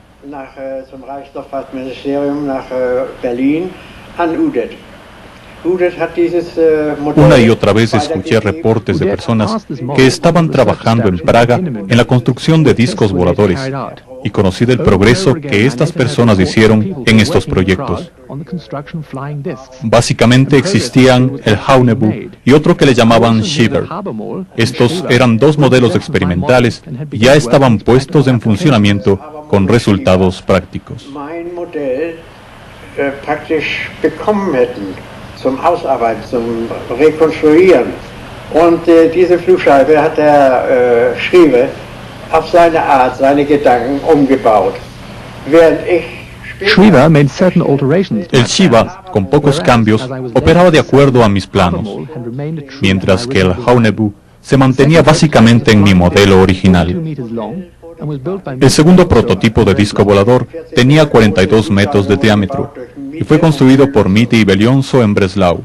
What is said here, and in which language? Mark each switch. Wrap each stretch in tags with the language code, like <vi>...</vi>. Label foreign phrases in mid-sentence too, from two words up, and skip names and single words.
<es>Una y otra vez escuché reportes de personas que estaban trabajando en Praga en la construcción de discos voladores y conocí del progreso que estas personas hicieron en estos proyectos. Básicamente existían el Haunebu y otro que le llamaban Shiver. Estos eran dos modelos experimentales y ya estaban puestos en funcionamiento con resultados prácticos.</es> <de>praktisch bekommen hätten zum Ausarbeiten, zum Rekonstruieren. Und diese Flugscheibe hat der Schriever auf seine Art, seine Gedanken umgebaut. Während ich</de> <en>Schriever made certain alterations.</en> <es>El Shiva, con pocos cambios, operaba de acuerdo a mis planos, mientras que el Haunebu se mantenía básicamente en mi modelo original. El segundo prototipo de disco volador tenía 42 metros de diámetro y fue construido por Mitte y Belionso en Breslau.</es>